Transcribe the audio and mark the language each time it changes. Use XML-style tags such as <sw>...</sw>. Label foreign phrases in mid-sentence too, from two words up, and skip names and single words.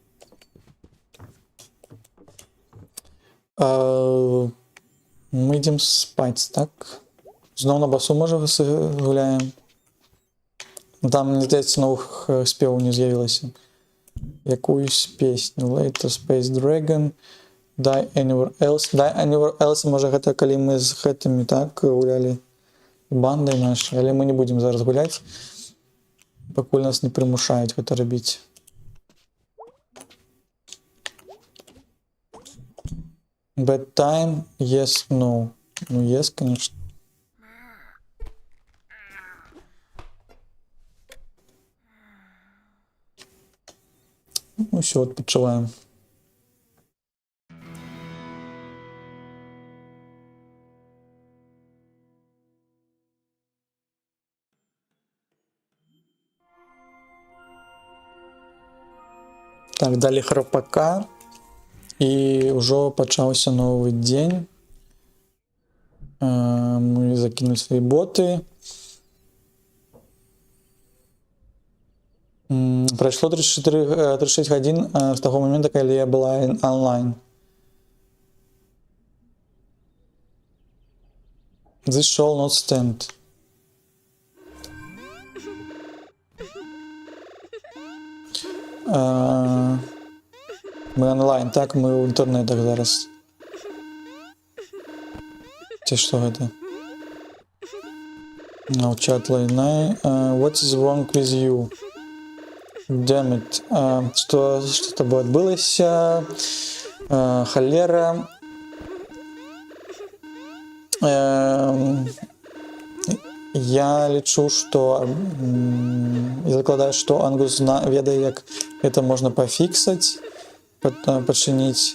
<be>Мы ідзем спаць, так? Зноў на басу, можа, гуляем? Там, мне здаецца, новых спеваў не з'явілася. Якуюсь песню.</be> <en>Later Space Dragon. Die Anywhere Else. Die Anywhere Else,</en> <be>можа, гэта калі мы з гэтымі, так, гулялі бандай нашай, але мы не будзем зараз гуляць, пакуль нас не прымушаюць гэта рабіць.</be> <en>Bedtime, yes, no.</en> <ru>Ну, yes, конечно. Ну, все,</ru> <be>адпачываем. Так, далі храпака. І ўжо пачаўся новы дзень. Мы закінули свае боты. Прайшло 36 гадзін з таго момента, калі я была онлайн.</be> <en>This shall not stand.</en> <be>Мы онлайн, так, мы ў інтэрнетах зараз. Ці што гэта?</be> <en>No chat line. What is wrong with you? Damn it.</en> <be>Што з табой адбылася? Халера. Я лічу, што і закладаю, што Ангус ведае, як гэта можна пафіксаць, пачыніць.</be>